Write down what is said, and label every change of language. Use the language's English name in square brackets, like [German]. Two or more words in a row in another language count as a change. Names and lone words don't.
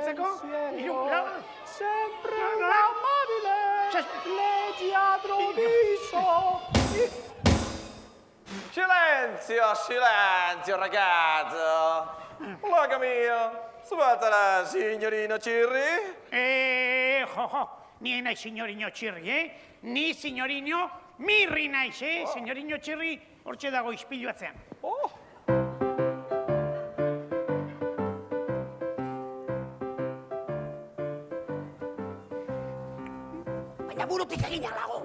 [Italian] sempre No, un no. amabile leggiadro viso. Silenzio, ragazzo! Loca mia! Svuotala, signorino Cirri! [Basque] Ni nahi signorino txirri, Ni signorino mirri naiz, Signorino txirri hortxe dago ispilu atzean. Baina burutik egin alago.